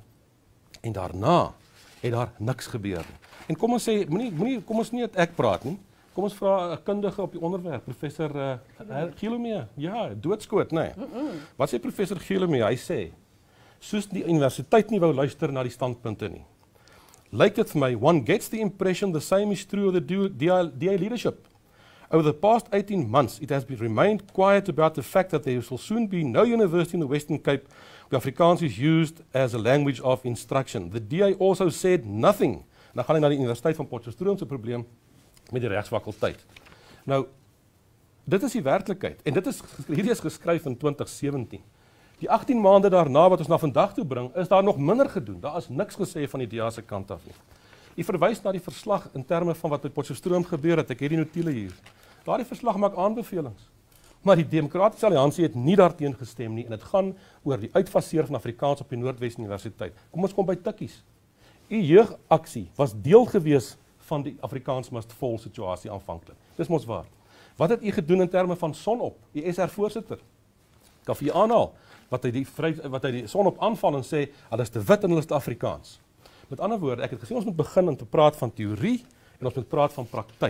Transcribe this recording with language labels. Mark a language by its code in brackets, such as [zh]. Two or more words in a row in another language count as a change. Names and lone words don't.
[af] En daarna het daar niks gebeur nie. En kom ons sê, kom ons nie ek praat nie. Kom ons vra 'n kundige op die onderwerp, professor Gilomee. Ja, doodskoot, nee. Wat sê professor Gilomee? Hy sê, soos die universiteit nie wou luister na die standpunte nie. Lyk dit vir my, [en] one gets the impression the same is true of the DA leadership. Over the past 18 months, it has remained quiet about the fact that there will soon be no university in the Western Cape where Afrikaans is used as a language of instruction. The DA also said nothing. [af] Dan gaan hy na die Universiteit van Potchefstroom se probleem met die regsfakulteit. Nou, dit is die werklikheid. En hierdie is geskryf in 2017. Die 18 maande daarna wat ons na vandag toe bring, is daar nog minder gedoen. Daar is niks gesê van die DA se kant af nie. U verwys na die verslag in terme van wat met Potchefstroom gebeur het. Ek het die notiele hier. Daardie verslag maak aanbevelings. Maar die Demokratiese Alliansie het nie daarteen gestem nie en dit gaan oor die uitfaseer van Afrikaans op die Noordwes Universiteit. Kom ons kom by tikkies. U jeugaksie was deel gewees van die Afrikaans must fall situasie aanvanklik. Dis mos waar. Wat het u gedoen in terme van Sonop, die SR voorsitter? Ek kan vir u aanhaal wat hy die Sonop aanval en sê, hulle is te wit en hulle is te Afrikaans. Met ander woorde, ek het gesê ons moet begin om te praat van teorie en ons moet praat van praktyk.